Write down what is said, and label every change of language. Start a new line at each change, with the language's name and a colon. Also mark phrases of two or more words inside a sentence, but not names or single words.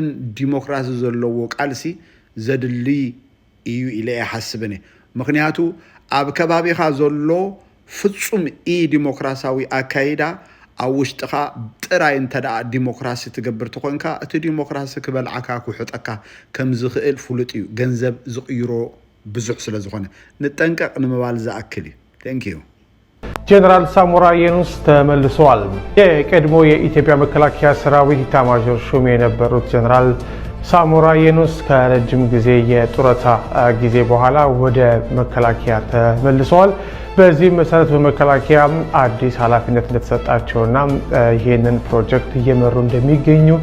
Tigrinya: ዲሞክራሲ ዘለዎ ቃልሲ ዘድሊ እዩ ኢለ ይሓስብኒ። ምክንያቱ ኣብ ከባቢኻ ዘሎ ፍጹም ዲሞክራሲያዊ ኣካይዳ ኣብ ውሽጥኻ ጥራይ እንተደኣ ዲሞክራሲ ትገብር ትኾንካ እቲ ዲሞክራሲ ክበልዓካ ክውሕጠካ ከም ዝኽእል ፍሉጥ እዩ። ገንዘብ ዝቕይሮ ብዙሕ ስለ ዝኾነ ንጠንቀቕ ንምባል ዝኣክል እዩ።
English: thank you።
Amharic: ጀነራል ሳሞራ የኑስ ተመልሰዋል። የቀድሞ የኢትዮጵያ መከላከያ ሰራዊት ኢታማዦር ሹም የነበሩት ጀነራል ሳሞራ የኑስ ከረጅም ጊዜ የጡረታ ጊዜ በኋላ ወደ መከላከያ ተመልሰዋል። በዚህ መሰረት በመከላከያ አዲስ ኃላፊነት እንደተሰጣቸውና ይሄንን ፕሮጀክት እየመሩ እንደሚገኙ